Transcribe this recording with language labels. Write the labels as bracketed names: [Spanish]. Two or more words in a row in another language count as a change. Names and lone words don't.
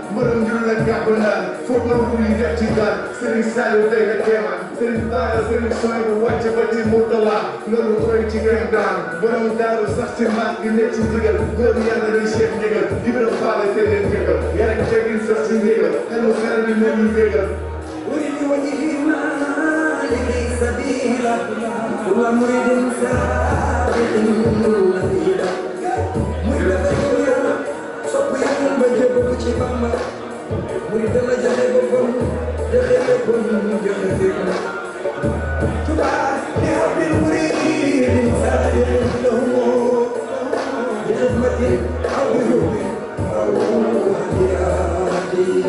[Wolof] Mbërëm ñu la gàbb naan, foog na ku yi def ci daan. Serigne Saliou tey la kéemaan. Serigne Bara, Serigne Souhaïbou wàcc ba ci Mourtala, loolu koy ci ngeen daan. Borom daaru sax ci maat gi nekk ci ndigal, góor Yàlla di Cheikh Ndigal, Ibra Fall seen leen jëkkal. Yar ak teggin sax ci ndigal, xel mu xel mi moo ñu bégal. [Arabic] أريد وجه مالك سبيلا، ومريد سابق وسيلا. [Wolof] Muy dafa ñëw Yàlla, sopp Yàlla ba jébbalu ci Bamba. Murid dana joxe boppam, joxe léppam, joxe fépp. [Arabic] طوبى لرب المريد صادق له. بخدمة أو بحب أو هديات.